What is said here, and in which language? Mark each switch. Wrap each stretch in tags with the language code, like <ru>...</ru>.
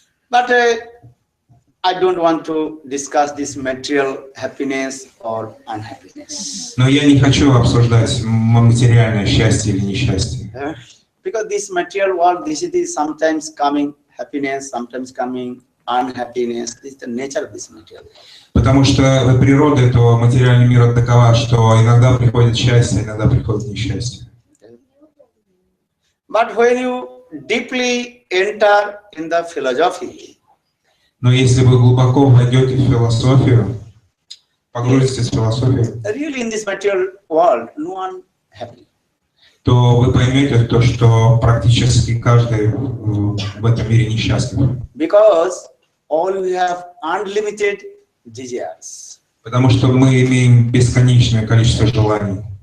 <en>But I don't want to discuss this material happiness or unhappiness.</en> <ru>Но я не хочу обсуждать материальное счастье или несчастье.</ru> <en>Because this material world, this is sometimes coming happiness, sometimes coming unhappiness. This is the nature of this material.</en> <ru>Потому что природа этого материального мира такова, что иногда приходит счастье, иногда приходит несчастье.</ru> <en>But when you deeply enter in the philosophy,</en> <ru>но если вы глубоко войдете в философию, погрузитесь в философию,</ru> <en>really in this material world, no one happy.</en> <ru>То вы поймете то, что практически каждый в этом мире несчастлив.</ru> <en>Because all we have unlimited desires.</en> <ru>Потому что мы имеем бесконечное количество желаний.</ru>